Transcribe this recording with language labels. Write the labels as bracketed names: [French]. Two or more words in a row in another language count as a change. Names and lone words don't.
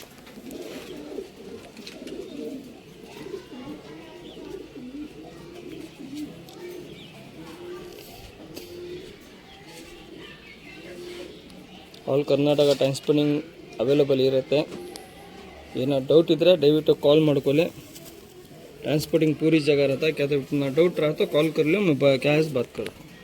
[English] All Karnataka transporting available ಇರುತ್ತೆ. [Kannada] ಏನೋ ಡೌಟ್ ಇದ್ದರೆ ದಯವಿಟ್ಟು ಕಾಲ್ ಮಾಡ್ಕೊಳ್ಳಿ. [Hindi] ट्रांसपोर्टिंग पूरी जगह रहता है। क्या तो इतना डाउट रहा तो कॉल कर लो, मैं क्या है बात करूँ।